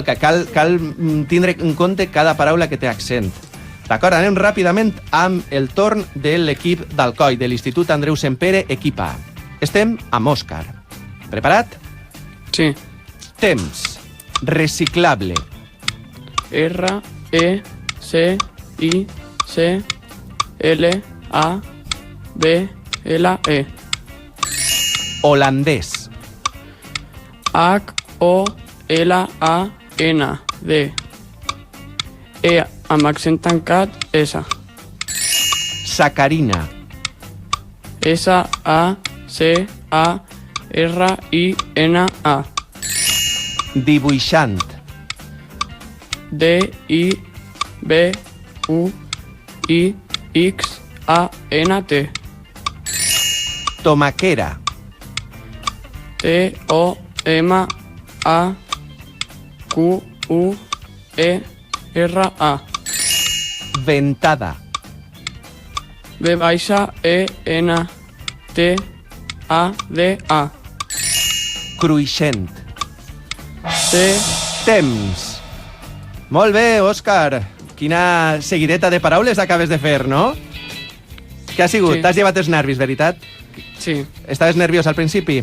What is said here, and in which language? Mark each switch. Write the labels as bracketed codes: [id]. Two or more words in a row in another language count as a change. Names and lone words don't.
[ca] Que cal tindre en compte cada paraula que té accent. D'acord, anem ràpidament amb el torn de l'equip d'Alcoi, de l'Institut Andreu Sempere, equip A. Estem amb Òscar. Preparat? Sí. Temps. Reciclable. R-E-C-I-C-L-A-B-L-E. Holandès. H-O-L-A-N-D. E amb accent tancat, S. Sacarina. S-A-C-A-R-I-N-A. Dibuixant. D-I-B-U-I-X-A-N-T. Tomaquera. T-O-M-A-Q-U-E-R-A. ventada. V-E-N-T-A-D-A. Cruixent. Temps. Molt bé, Òscar. Quina seguideta de paraules acabes de fer, no? Què ha sigut? Sí. T'has llevat els nervis, veritat? Sí. Estaves nerviós al principi?